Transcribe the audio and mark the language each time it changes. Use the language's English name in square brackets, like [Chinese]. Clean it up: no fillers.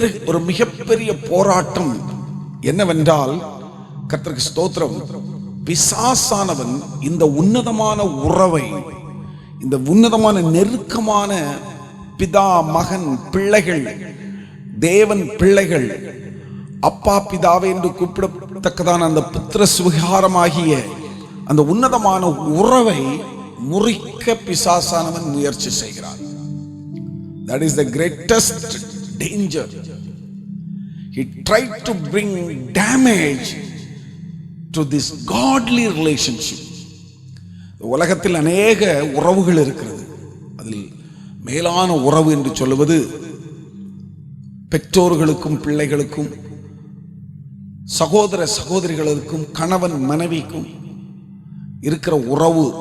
[Tamil] ஒரு மிகப்பெரிய போராட்டம் என்னவென்றால், கர்த்தருக்கு ஸ்தோத்திரம், பிசாசானவன் இந்த உன்னதமான உறவை, இந்த உன்னதமான நெருக்கமான பிதா மகன் பிள்ளைகள், தேவன் பிள்ளைகள், அப்பா பிதாவே என்று கூப்பிடத்தக்கதான அந்த புத்திர சுவிகாரமாகிய அந்த உன்னதமான உறவை முறிக்க பிசாசானவன் முயற்சி செய்கிறான். [English] That is the greatest danger. He tried to bring damage to this godly relationship. [Tamil] உலகத்தில் அநேக உறவுகள் இருக்கிறது. அதில் மேலான உறவு என்று சொல்லுவது பெற்றோர்களுக்கும் பிள்ளைகளுக்கும், சகோதர சகோதரிகளுக்கும், கணவன் மனைவிக்கும் இருக்கிற உறவு.